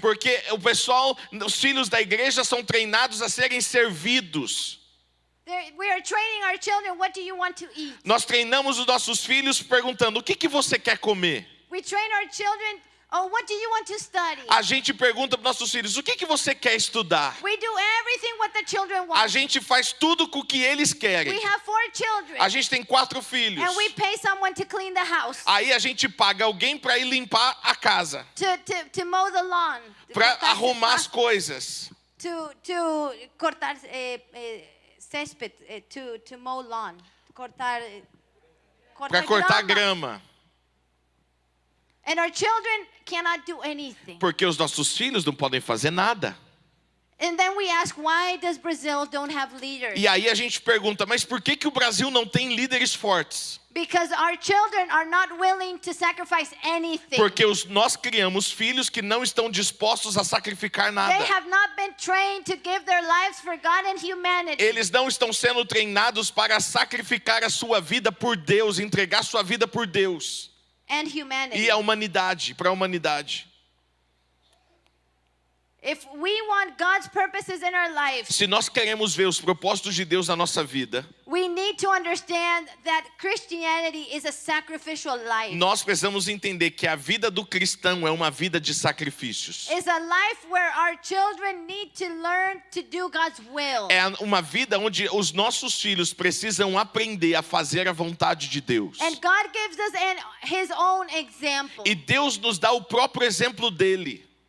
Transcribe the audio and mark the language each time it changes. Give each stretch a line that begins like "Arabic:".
Portuguese: Porque os filhos da igreja são treinados a serem servidos.
English: We are training our children, what do you want to eat?
Portuguese: Nós treinamos os nossos filhos perguntando: o que você quer comer?
English: We train our children Oh, what do you want to study?
Portuguese: A gente pergunta para nossos filhos, o que que você quer estudar?
English: We do everything what the children
Portuguese: A
English: want.
Portuguese: gente faz tudo com o que eles querem.
English: We have 4 children.
Portuguese: A gente tem 4 filhos.
English: And we pay someone to clean the house.
Portuguese: Aí a gente paga alguém para ir limpar a casa,
English: To mow the lawn.
Portuguese: para arrumar as coisas,
English: To
Spanish: cortar césped,
English: to mow lawn.
Portuguese: para cortar grama.
English: And our children cannot do anything.
Portuguese: Porque os nossos filhos não podem fazer nada.
English: And then we ask, why does Brazil don't have leaders?
Portuguese: E aí a gente pergunta, mas por que que o Brasil não tem líderes fortes?
English: Because our children are not willing to sacrifice anything.
Portuguese: Porque nós criamos filhos que não estão dispostos a sacrificar nada.
English: They have not been trained to give their lives for God and humanity.
Portuguese: Eles não estão sendo treinados para sacrificar a sua vida por Deus, entregar sua vida por Deus
English: And humanity.
Portuguese: e a humanidade, para a humanidade.
English: If we want God's purposes in our lives,
Portuguese: Se nós queremos ver os propósitos de Deus na nossa vida,
English: we need to understand that Christianity is a sacrificial life.
Portuguese: nós precisamos entender que a vida do cristão é uma vida de sacrifícios.
English: It's a life where our children need to learn to do God's will.
Portuguese: É uma vida onde os nossos filhos precisam aprender a fazer a vontade de Deus.
English: And God gives us His own example.
Portuguese: E Deus nos dá o próprio exemplo dele.